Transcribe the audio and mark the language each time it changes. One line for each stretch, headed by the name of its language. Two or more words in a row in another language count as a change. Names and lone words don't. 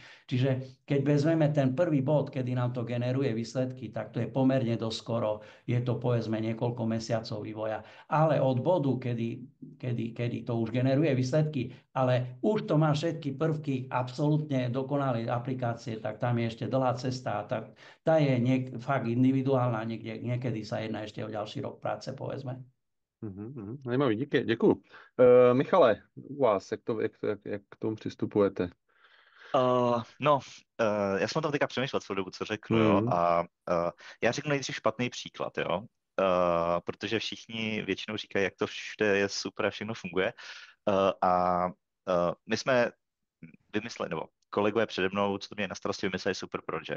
Slovak: Čiže keď vezmeme ten prvý bod, kedy nám to generuje výsledky, tak to je pomerne doskoro, je to povedzme niekoľko mesiacov vývoja. Ale od bodu, kedy to už generuje výsledky, ale už to má všetky prvky absolútne dokonalej aplikácie, tak tam je ešte dlhá cesta. Tá je fakt individuálna, niekedy sa jedná ešte o ďalší rok práce, povedzme.
Czech: Zajímavý, díky, děkuju. Michale, u vás, jak k tomu přistupujete? Já jsem o tom teďka přemýšlel celou dobu, co řeknu, jo, a já řeknu nejdřív špatný příklad, jo, protože všichni většinou říkají, jak to všude je super a všechno funguje, a my jsme vymysleli, nebo kolegové přede mnou, co to měli na starosti, vymysleli
English: super project.